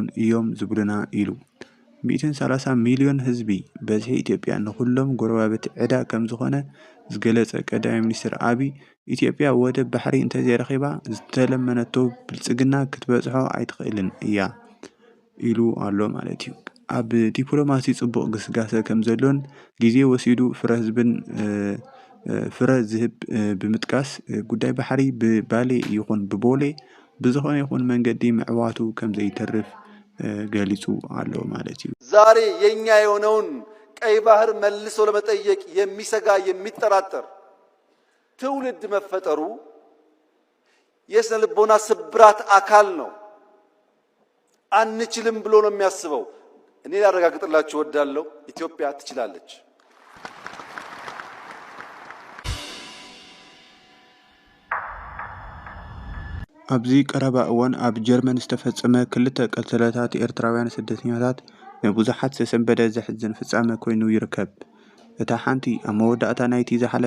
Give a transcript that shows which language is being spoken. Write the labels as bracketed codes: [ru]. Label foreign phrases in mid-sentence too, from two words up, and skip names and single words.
[ti] እዮም ዝብሉና ኢሉ 130 ሚልዮን ህዝቢ በዝሒ ኢትዮጵያ ንኩሎም ጎረባበት ዕዳ ከም ዝኾነ ዝገለጸ ቀዳማይ ሚኒስትር አብይ ኢትዮጵያ ወደብ ባሕሪ እንተዘይረኺባ ዝተለመነቶ ብልጽግና ክትበጽሖ ኣይትኽእልን እያ ኢሉ ኣሎ ማለት እዩ። ኣብ ዲፕሎማሲ ጽቡቕ ግስጋሴ ከም ዘሎን ግዜ ወሲዱ ፍረ ዝህብ ብምጥቃስ ጉዳይ ባሕሪ ብባሌ ይኹን ብቦሌ ብዝኾነ ይኹን መንገዲ ምዕዋቱ ከም ዘይተርፍ ገሊጹ ኣሎ ማለት እዩ። [am] ዛሬ የኛ የሆነውን ቀይ ባህር መልሶ ለመጠየቅ የሚሰጋ የሚጠራጠር ትውልድ መፈጠሩ የስነ ልቦና ስብራት አካል ነው። አንችልም ብሎ ነው የሚያስበው። እኔ ላረጋግጥላችሁ እወዳለሁ፣ ኢትዮጵያ ትችላለች። [ti] ኣብዚ ቀረባ እዋን ኣብ ጀርመን ዝተፈጸመ ክልተ ቀትለታት ኤርትራውያን ስደተኛታት ንብዙሓት ዝተሰንበደ ዘሕዝን ፍጻመ ኮይኑ ይርከብ። እታ ሓንቲ ኣብ መወዳእታ ናይቲ ዝሓለፈ